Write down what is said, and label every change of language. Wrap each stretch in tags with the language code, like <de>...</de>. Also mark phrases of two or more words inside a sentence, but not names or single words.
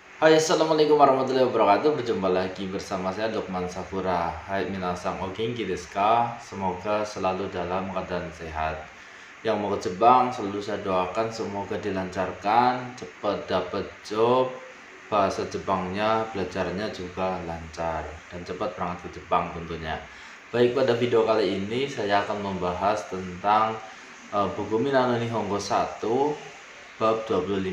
<id>Hai,</id> <ar>السلام عليكم ورحمة الله وبركاته.</ar> <id>Berjumpa lagi bersama saya Lukman Sakura.</id> <ja>Hai 皆さんお元気ですか?</ja> <id>Semoga selalu dalam keadaan sehat. Yang mau ke Jepang selalu saya doakan semoga dilancarkan, cepat dapat job, bahasa Jepangnya belajarnya juga lancar dan cepat berangkat ke Jepang tentunya. Baik, pada video kali ini saya akan membahas tentang buku Minano Nihongo 1 bab 25.</id>